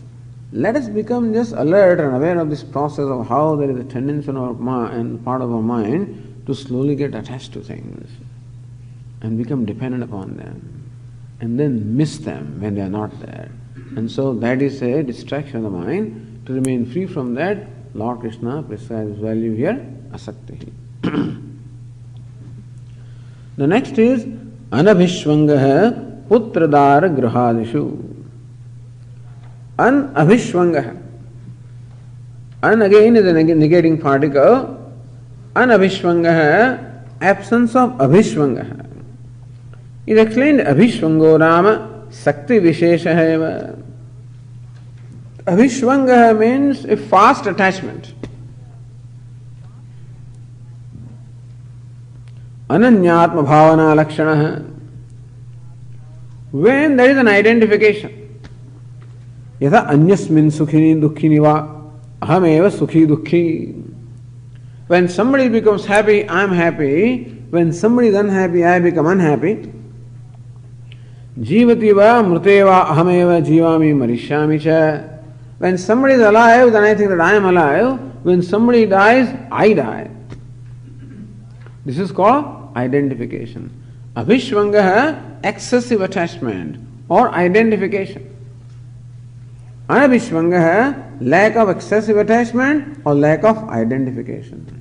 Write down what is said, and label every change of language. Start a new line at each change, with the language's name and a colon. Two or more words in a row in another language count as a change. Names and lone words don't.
English: Let us become just alert and aware of this process of how there is a tendency in our mind and part of our mind to slowly get attached to things and become dependent upon them, and then miss them when they are not there. And so that is a distraction of the mind. To remain free from that, Lord Krishna prescribes value here, asakti.
Sanskrit: The next is anabhishvangaha putradara grahadishu. Anabhishvangaha.
English: An again is a negating particle. Anabhishvangaha, absence of abhishvangaha. It is explained,
Sanskrit: abhishvango rama sakti vishesha eva.
English: Abhishvangaha means a fast attachment.
Sanskrit: Ananyatma bhavana lakshana.
English: When there is an identification.
Sanskrit: Yatha anyasmin sukhini dukkhini va ahameva sukhi dukhi.
English: When somebody becomes happy, I am happy. When somebody is unhappy, I become unhappy.
Sanskrit: Jivati va mruteva ahameva jivami marishyami cha.
English: When somebody is alive, then I think that I am alive. When somebody dies, I die. This is called identification. Abhishvangaha, excessive attachment or identification. Anabhishvangaha, lack of excessive attachment or lack of identification.